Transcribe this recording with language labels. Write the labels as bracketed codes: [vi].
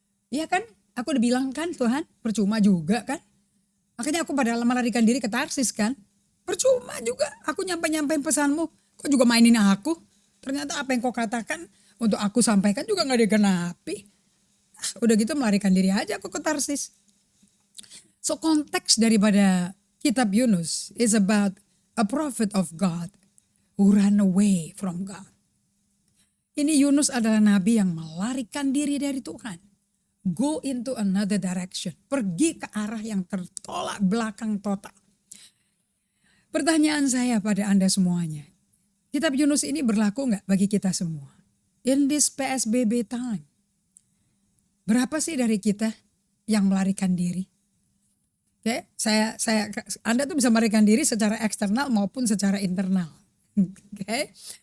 [id] Ya kan, aku udah bilang kan Tuhan, percuma juga kan. Makanya aku pada melarikan diri ke Tarsis kan. Percuma juga aku nyampe-nyampein pesanmu. Kok juga mainin aku? Ternyata apa yang kau katakan untuk aku sampaikan juga gak digenapi. Udah gitu melarikan diri aja aku ke Tarsis. [en] So [id] konteks daripada kitab Yunus [en] is about a prophet of God who ran away from God. [id] Ini Yunus adalah nabi yang melarikan diri dari Tuhan. [en] Go into another direction. [id] Pergi ke arah yang tertolak belakang total. Pertanyaan saya pada Anda semuanya. Kitab Yunus ini berlaku gak bagi kita semua? [en] In this PSBB time. [id] Berapa sih dari kita yang melarikan diri? Oke, Anda tuh bisa melarikan diri secara eksternal maupun secara internal. Oke.